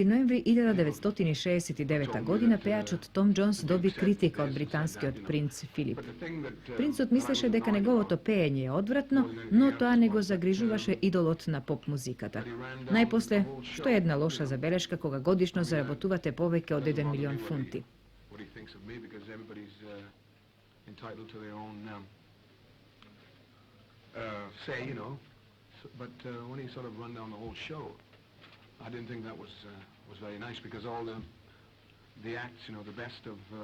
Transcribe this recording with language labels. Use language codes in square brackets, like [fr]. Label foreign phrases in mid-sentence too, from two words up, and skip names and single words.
[mk] ноември 1969 година пејачот Том Џонс доби критика од британскиот принц Филип. Принцот мислеше дека неговото пеење е одвратно, но тоа не го загрижуваше идолот на поп-музиката. Најпосле, што е една лоша забелешка кога годишно заработувате повеќе од 1 милион фунти. [en] I didn't think that was very nice because all the acts, you know, the best of